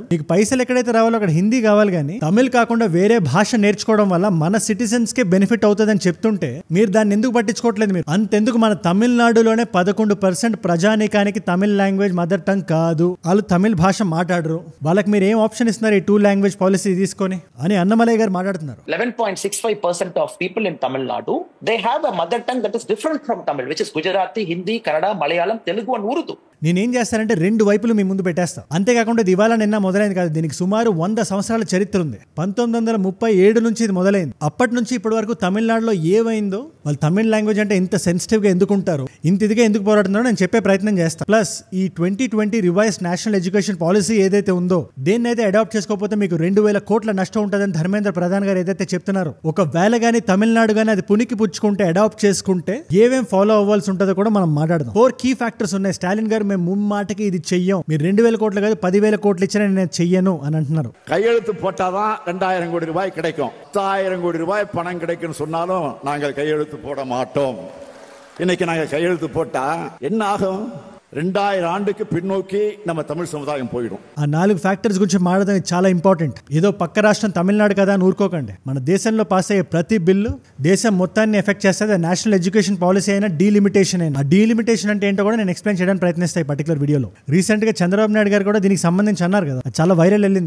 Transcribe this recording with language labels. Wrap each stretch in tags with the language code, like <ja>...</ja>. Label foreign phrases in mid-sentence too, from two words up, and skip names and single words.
<te>మీకు పైసలు ఎక్కడైతే రావాలో అక్కడ హిందీ కావాలి, కానీ తమిళ్ కాకుండా వేరే భాష నేర్చుకోవడం వల్ల మన సిటిజన్స్ కే బెనిఫిట్ అవుతుందని చెప్తుంటే మీరు దాన్ని ఎందుకు పట్టించుకోవట్లేదు? మీరు అంతెందుకు మన తమిళనాడులోనే 11% ప్రజానీకానికి తమిళ</te> <en>language mother tongue</en> <te>కాదు, వాళ్ళు తమిళ భాష మాట్లాడరు, వాళ్ళకి మీరు ఏం ఆప్షన్ ఇస్తున్నారు ఈ 2</te> <en>language policy</en> <te>తీసుకొని అని అన్నమలై గారు మాట్లాడుతున్నారు.</te> <en>11.65% of people in Tamil Nadu, they have a mother tongue that is different from Tamil, which is Gujarati, Hindi, Kannada, Malayalam, Telugu and Urdu.</en> <te>నేనేం చేస్తానంటే 2 వైపులు మీ ముందు పెట్టేస్తా. అంతేకాకుండా ఇది ఇవాళ నిన్న మొదలైంది కాదు, దీనికి సుమారు 100 సంవత్సరాల చరిత్ర ఉంది. 1937 నుంచి ఇది మొదలైంది. అప్పటి నుంచి ఇప్పటి వరకు తమిళనాడులో ఏమైందో, వాళ్ళు తమిళ లాంగ్వేజ్ అంటే ఇంత సెన్సిటివ్ గా ఎందుకు ఉంటారు, ఇంత ఇదిగా ఎందుకు పోరాడుతున్నారో నేను చెప్పే ప్రయత్నం చేస్తాను. ప్లస్ ఈ 2020</te> <en>revised national education policy</en> <te>ఏదైతే ఉందో దేన్నైతే అడాప్ట్ చేసుకోకపోతే మీకు 2,000 కోట్ల నష్టం ఉంటుందని ధర్మేంద్ర ప్రధాన్ గారు ఏదైతే చెప్తున్నారో, ఒకవేళ గానీ తమిళనాడు గానీ అది పునికి పుచ్చుకుంటే అడాప్ట్ చేసుకుంటే ఏమేం ఫాలో అవ్వాల్సి ఉంటుందో కూడా మనం మాట్లాడదాం. 4</te> <en>key factors</en> <te>ఉన్నాయి. స్టాలిన్ గారు మేము ముమ్మాటకి ఇది చెయ్యం, మీరు 2,000 కోట్లు కాదు 10,000 కోట్లు ఇచ్చినా నేను చెయ్యను అని అంటున్నారు.</te> <ta>கையெழுத்து போட்டாதான் 2000 கோடி ரூபாய் கிடைக்கும். 10,000 கோடி ரூபாய் பணம் கிடைக்கும் சொன்னாலும் நாங்கள் கையெழுத்து போட மாட்டோம். இன்னைக்கு நாங்கள் கையெழுத்து போட்டா என்ன ஆகும்? 2000 ஆண்டுக்கு பின்னோக்கி நம்ம தமிழ் சமுதாயம் போயிடும்.</ta> <te>ఆ 4 ఫ్యాక్టర్స్ గురించి మాట్లాడడం చాలా ఇంపార్టెంట్. ఏదో పక్క రాష్ట్రం తమిళనాడు కదా అని ఊరుకోకండి. మన దేశంలో పాస్ అయ్యే ప్రతి బిల్లు దేశం మొత్తాన్ని ఎఫెక్ట్ చేస్తుంది.</te> <en>national education policy</en> <te>అయినా, డీలిమిటేషన్ అయినా. ఆ డీలిమిటేషన్ అంటే ఏంటో కూడా నేను ఎక్స్ప్లెయిన్ చేయడానికి ప్రయత్నిస్తాయి పర్టికులర్ వీడియోలో. రీసెంట్ గా చంద్రబాబు నాయుడు గారు కూడా దీనికి సంబంధించి అన్నారు కదా, చాలా వైరల్ వెళ్ళింది.</te>